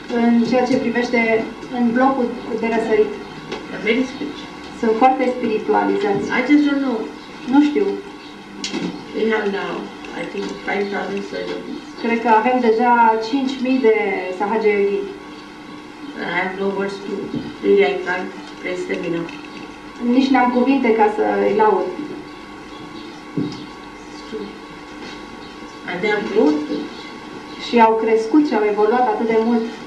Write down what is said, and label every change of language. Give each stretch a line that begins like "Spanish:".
Romanian: în ceea ce privește în blocul de răsărit.
English: They're very spiritual.
Romanian: Sunt foarte spiritualizați.
English: I just don't know.
Romanian: Nu știu.
English: We have now, I think, 5,000 surgeons.
Romanian: Cred că avem deja 5.000 de Sahaja Yogi.
English: I have no words to, really I can't praise them enough.
Romanian: Nici n-am cuvinte ca să îi laud.
English: It's true. And they have grown too.
Romanian: Și au crescut și au evoluat atât de mult.